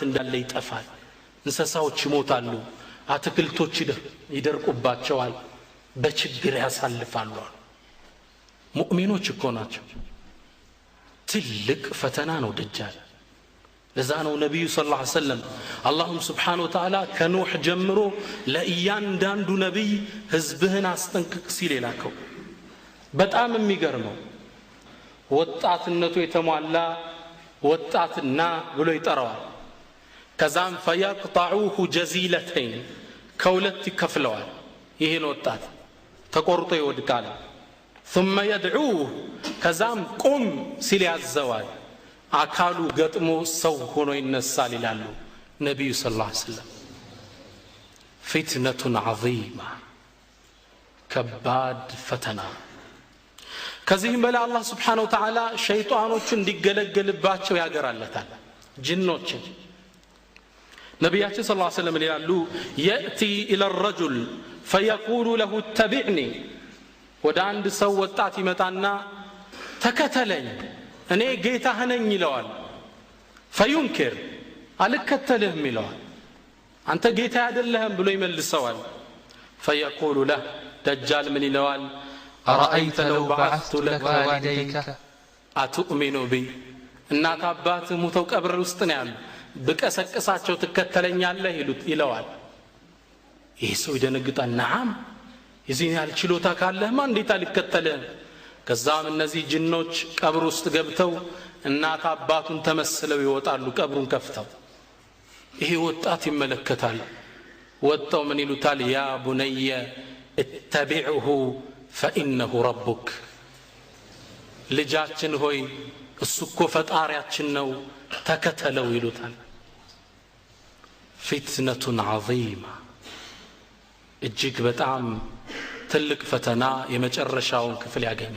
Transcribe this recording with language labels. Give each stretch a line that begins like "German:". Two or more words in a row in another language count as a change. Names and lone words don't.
Amharic: እንዳለ ይጠፋል። እንስሳዎች ይሞታሉ፣ አትክልቶች ይደርቁባቸዋል፣ በችግር ያሳልፋሉ። ሙእሚኖች እኮ ናቸው። ትልቅ ፈተና ነው ደጃል። ለዛ ነው ነቢዩ
Arabic: صلى الله عليه وسلم
Amharic: አላሁም
Arabic: سبحانه وتعالى
Amharic: ከኑሕ ጀምሮ ለእያንዳንዱ ነቢይ ህዝብህን አስጠንቅቅ ሲል የላከው። በጣም የሚገርመው ወጣትነቱ የተሟላ ወጣትና ብሎ ይጠራዋል። ከዛም
Arabic: فيقطعوه جزيلتين
Amharic: ከሁለት ይከፍለዋል ይሄን ወጣት ተቆርጦ ይወድቃል
Arabic: ثم يدعوه
Amharic: ከዛም ቁም ሲል ያዘዋል አካሉ ገጥሞ ሰው ሆኖ ይነሳል ይላሉ ነብዩ
Arabic: صلى الله عليه وسلم فتنة عظيمة
Amharic: ከባድ ፈተና ከዚህም በላይ አላህ
Arabic: سبحانه وتعالى
Amharic: ሸይጣኖችን እንዲገለገልባቸው ያገራለታል ጅኖችን ነብያችን
Arabic: صلى الله عليه وسلم
Amharic: ይላሉ
Arabic: يأتي إلى الرجل فيقول له اتبعني
Amharic: ወደ አንድ ሰው ወጣት ይመጣና ተከተለኝ እኔ ጌታህ ነኝ ይለዋል فينكر አልከተልህም ይለዋል አንተ ጌታ አይደለህም ብሎ ይመልሰዋል
Arabic: فيقول له دجال من
Amharic: ይለዋል
Arabic: أرأيت لو بعثت لك والديك أتؤمن بي
Amharic: እናት አባት ሙተው ቀብር ውስጥ ነው ያሉ በቀሰቀሳቸው ትከተለኛለህ ይለዋል ይህ ሰው ይደነግጣል ነዓም የዚህን ያህል ችሎታ ካለህማ እንዴት አልከተልህም ከዛም እነዚህ ጅኖች ቀብር ውስጥ ገብተው እናት አባቱን ተመስለው ይወጣሉ ቀብሩን ከፍተው ይሄ ወጣት ይመለከታል ወጣው ምን ይሉታል
Arabic: يا بني اتبعه فإنه ربك
Amharic: ልጃችን ሆይ እሱ እኮ ፈጣሪያችን ነው ተከተለው ይሉታል
Arabic: فتنة عظيمة
Amharic: እጅግ በጣም ትልቅ ፈተና የመጨረሻውን ክፍል ያገኛል